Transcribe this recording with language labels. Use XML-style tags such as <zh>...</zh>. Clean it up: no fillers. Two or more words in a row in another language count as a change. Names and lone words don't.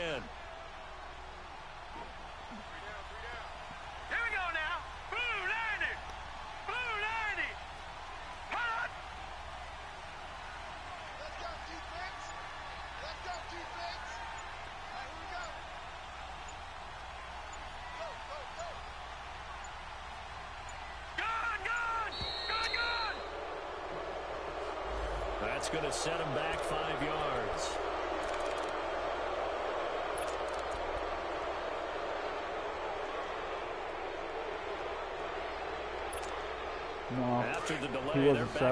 <en>Here we go now. Blue 90. Blue 90. Hot. Let's go, defense. Let's go, defense. All right, here we go. Go, go, go. Gone, gone. Gone, gone. That's going to set him back 5 yards. No, After the he delay, they're wasn't set</en>